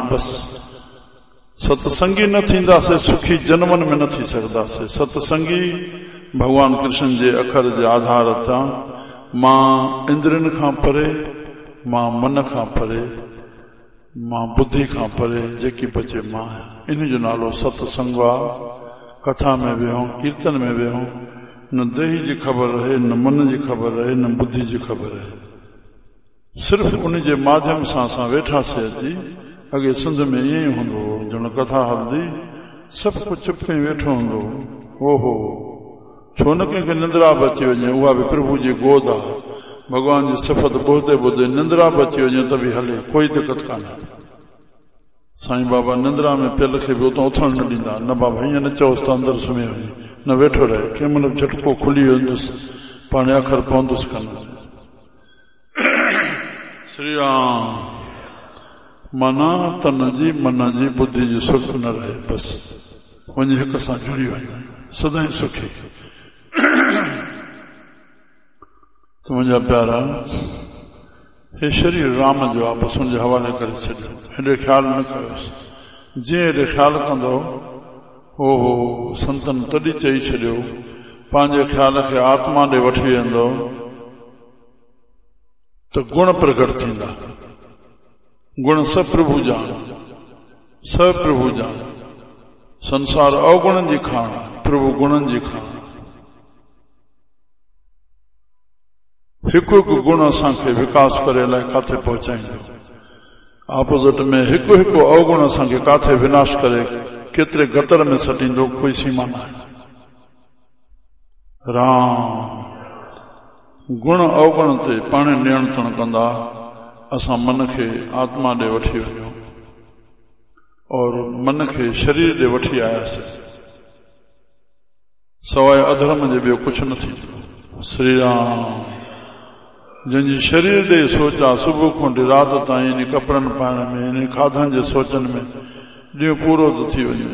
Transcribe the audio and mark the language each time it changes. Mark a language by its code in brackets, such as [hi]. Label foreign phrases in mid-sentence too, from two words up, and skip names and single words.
[sd] बस सत्संगी न थींदासीं, सुखी जन्मनि में न थी सघंदासीं। सत्संगी भगवान कृष्ण जे अखर जे आधार तां मां इंद्रियनि खां परे, मां मन खां परे, मां बुद्धि खां परे, जेकी बचे मां आहियां। इन जो नालो सत्संग आहे। कथा में विहूं, कीर्तन में विहूं, न देही जी ख़बर रहे, न मन जी ख़बर रहे, न बुद्धि जी ख़बर रहे। सिर्फ़ उन जे माध्यम सां असां वेठासीं अची। अॻे सिंध में ईअं ई हूंदो हो, ॼण कथा हलंदी, सभु कुझु चुप कई वेठो हूंदो। ओहो, छो न कंहिंखे निंद्रा बि अची वञे, उहा बि प्रभु जी गोद आहे। भॻवान जी सिफ़त ॿुधदे ॿुधदे निंद्रा बि अची वञे त बि हले, कोई दिक़त कान्हे। साईं बाबा निंद्रा में पियल खे बि उतां उथण न ॾींदा। न बाबा हीअं न चओसि त अंदरि सुम्ही वञे, न वेठो रहे। कंहिं महिल झटको खुली वेंदुसि, पाणे अखर पवंदुसि कंदुसि। श्री राम माना तन जी, मन जी, बुद्धि जी सुख न रहे। बस वञी हिक सां जुड़ी वञे, सदाईं सुखी। तो मुंहिंजा प्यारा, हे शरीर राम जो आहे, बसि हुनजे हवाले करे छॾियो। हेॾे ख़्याल न कयोसि। जीअं हेॾे ख़्याल कंदो, हो संतन तॾहिं चई छॾियो, पंहिंजे ख़्याल खे आत्मा ॾे वठी वेंदो त गुण प्रकट थींदा। गुण सब प्रभु जान, सब प्रभु जान। संसार अवगुणनि जी खाण, प्रभु गुणनि जी खाण। हिकु हिकु गुण असांखे विकास करे लाइ काथे पहुचाईंदो। ऑपोजिट में हिकु हिकु अवगुण असांखे काथे विनाश करे केतिरे गतर में सटींदो, कोई सीमा न आहे। राम गुण अवगुण ते पाणे नियंत्रण कंदा असां मन खे आत्मा ॾे वठी वञूं और मन खे शरीर ॾे वठी आयासीं। सवाइ अधर्म जे ॿियो कुझु न थींदो। श्री राम जंहिंजी शरीर ॾे सोचा सुबुह खां वठी राति ताईं इन कपिड़नि पाइण में, इन खाधनि जे सोचनि में ॾींहुं पूरो थो थी वञे।